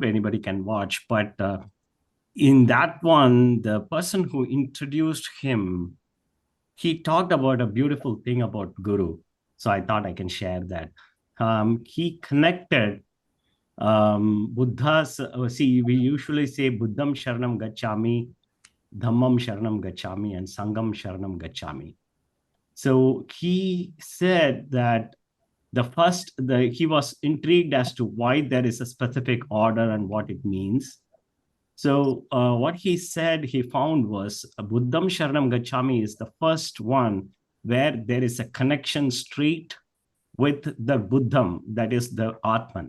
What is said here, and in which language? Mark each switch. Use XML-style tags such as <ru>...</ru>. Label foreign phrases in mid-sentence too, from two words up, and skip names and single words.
<en>Anybody can watch, but in that one, the person who introduced him, he talked about a beautiful thing about Guru. So I thought I can share that. He connected Buddha's, see, we usually say</en> <pi>Buddham Sharanam Gacchami, Dhammam Sharanam Gacchami,</pi> <en>and</en> <pi>Sangam Sharanam Gacchami.</pi> <en>So he said that he was intrigued as to why there is a specific order and what it means. So what he said he found was</en> <pi>Buddham Sharanam Gacchami</pi> <en>is the first one where there is a connection straight with the Buddham, that is the Atman.</en>